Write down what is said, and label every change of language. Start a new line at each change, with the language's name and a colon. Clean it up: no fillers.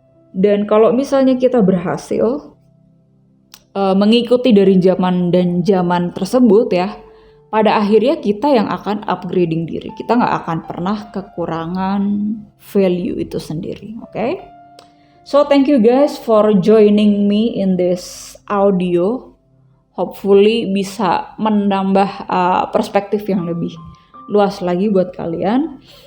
Indonesian: Dan kalau misalnya kita berhasil mengikuti dari zaman dan zaman tersebut ya, pada akhirnya kita yang akan upgrading diri. Kita nggak akan pernah kekurangan value itu sendiri, oke?
English: So thank you guys for joining me in this audio.
Indonesian: Hopefully bisa menambah perspektif yang lebih luas lagi buat kalian.